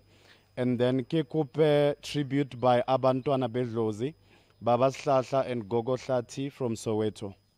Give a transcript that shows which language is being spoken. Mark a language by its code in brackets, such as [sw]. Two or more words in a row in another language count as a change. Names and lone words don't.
[en] And then [st] ke kope [en] tribute by Abantwana Bedlozi, Baba Slahla and Gogo Hlati from Soweto.